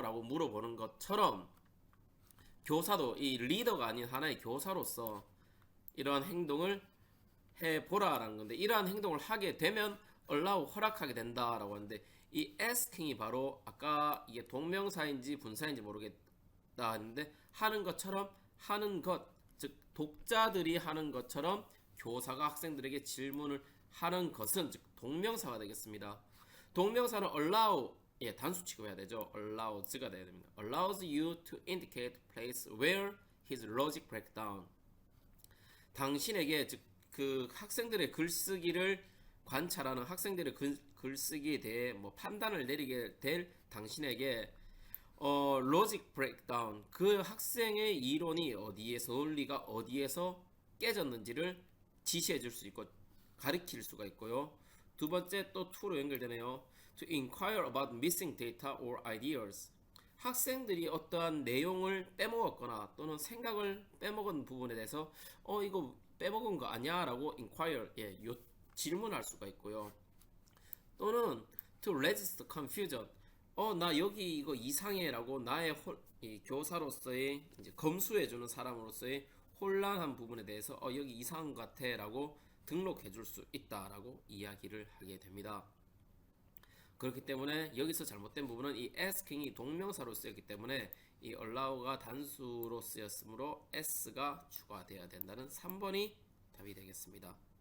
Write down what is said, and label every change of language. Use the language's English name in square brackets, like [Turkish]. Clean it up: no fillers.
[Korean] 라고 물어보는 것처럼 교사도 이 리더가 아닌 하나의 교사로서 이러한 행동을 해보라라는 건데 이러한 행동을 하게 되면 allow 허락하게 된다라고 하는데 이 asking이 바로 아까 이게 동명사인지 분사인지 모르겠다 했는데 하는 것처럼 하는 것, 즉 독자들이 하는 것처럼 교사가 학생들에게 질문을 하는 것은 즉 동명사가 되겠습니다. 동명사는 allow 단수 취급해야 되죠. allows가 돼야 됩니다. [English] allows you to indicate place where his logic breaks down. [Korean] 당신에게 즉 그 학생들의 글쓰기를 관찰하는 학생들의 글쓰기에 대해 뭐 판단을 내리게 될 당신에게 [English] 로직 브레이크다운 [Korean] 그 학생의 이론이 어디에서 논리가 어디에서 깨졌는지를 지시해 줄 수 있고 가리킬 수가 있고요. 두 번째 또 to로 연결되네요. [English] to inquire about missing data or ideas. [Korean] 학생들이 어떠한 내용을 빼먹었거나 또는 생각을 빼먹은 부분에 대해서 이거 빼먹은 거 아니야? 라고 inquire, 질문할 수가 있고요. 또는 [English] to resist confusion. [Korean] 나 여기 이거 이상해 라고 나의 이 교사로서의 이제 검수해주는 사람으로서의 혼란한 부분에 대해서 여기 이상한 것 같아 라고 등록해 줄 수 있다 라고 이야기를 하게 됩니다. 그렇기 때문에 여기서 잘못된 부분은 이 asking이 동명사로 쓰였기 때문에 이 allow가 단수로 쓰였으므로 s가 추가되어야 된다는 3번이 답이 되겠습니다.